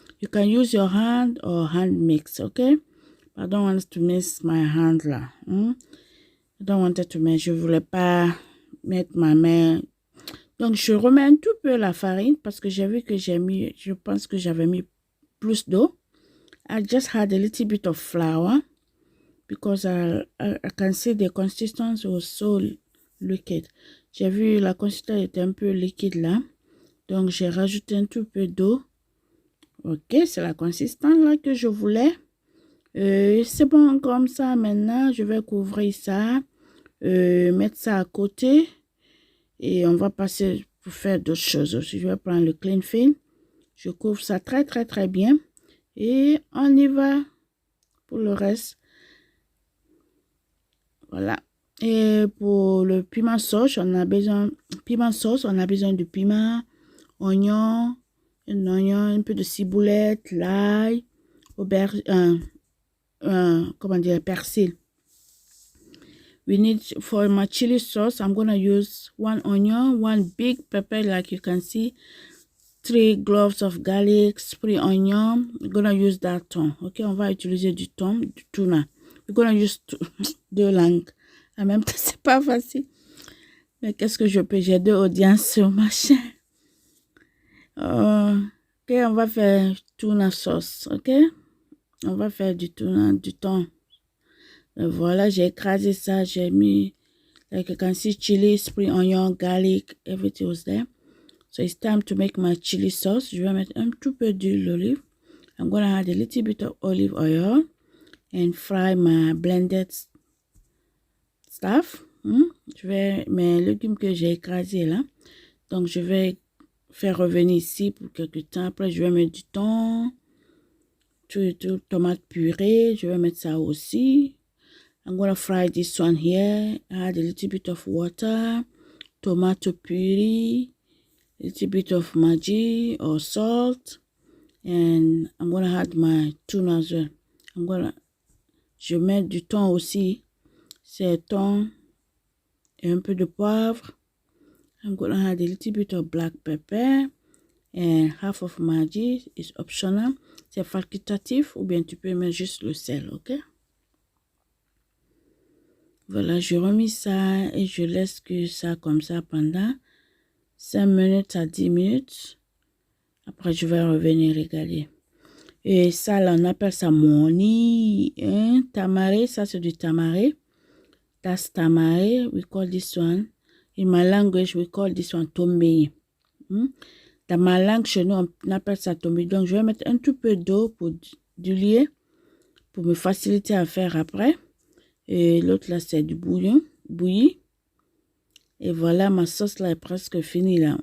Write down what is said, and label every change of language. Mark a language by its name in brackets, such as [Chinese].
[English] You can use your hand or hand mix, okay? I don't want to mix my hand là. I don't want to mix. [French] Je voulais pas mettre ma main. Donc, je remets un tout peu la farine parce que j'ai vu que je pense que j'avais mis plus d'eau. [English] I just had a little bit of flour because I can see the consistency was so liquide. [French] J'ai vu la consistance était un peu liquide là. Donc, j'ai rajouté un tout peu d'eau. Ok, c'est la consistance là que je voulais. C'est bon comme ça. Maintenant, je vais couvrir ça. Mettre ça à côté. Et on va passer pour faire d'autres choses aussi. Je vais prendre le cling film. Je couvre ça très, très, très bien. Et on y va pour le reste. Voilà. Et pour le piment sauce, on a besoin de piment, oignon, un peu de ciboulette, l'ail, aubergine, comment dire, persil. [English] We need, for my chili sauce, I'm going to use 1 onion, 1 big pepper, like you can see, 3 cloves of garlic, spring onion. We're going to use that thon. [French] Ok, on va utiliser du thon, du tuna. [English] We're going to use 2 langues. [French] En même temps, c'est pas facile. Mais qu'est-ce que je peux? J'ai 2 audiences sur ma chaîne. Ok, on va faire tuna sauce. Ok, on va faire du tuna, du thon. Et voilà, j'ai écrasé ça. J'ai mis, [English] like you can see, chili, spring onion, garlic, everything was there. So it's time to make my chili sauce. [French] Je vais mettre un tout peu d'huile d'olive. [English] I'm going to add a little bit of olive oil and fry my blended stuff. [French] Je vais mes légumes que j'ai écrasés là. Donc, je vais faire revenir ici pour quelques temps. Après, je vais mettre du thon, tomate purée. Je vais mettre ça aussi. [English] I'm going to fry this one here. Add a little bit of water, tomato puree, a little bit of Maggi or salt. And I'm going to add my tuna as well. [French] Je mets du thon aussi. C'est thon et un peu de poivre. [English] I'm going to add a little bit of black pepper And half of Maggi is optional. [French] C'est facultatif ou bien tu peux mettre juste le sel, ok? Voilà, je remis ça et je laisse que ça comme ça pendant 5 minutes à 10 minutes. Après, je vais revenir regarder. Et ça, là, on appelle ça moni, hein? Tamari, ça c'est du tamari. [English] That's tamari, we call this one. In my language, we call this one tombi. [French] Dans ma langue, chez nous, on appelle ça tombi. Donc, je vais mettre un tout peu d'eau pour du lait pour me faciliter à faire après. Et l'autre, là, c'est du bouillon, bouilli. Et voilà, ma sauce, là, est presque finie, là.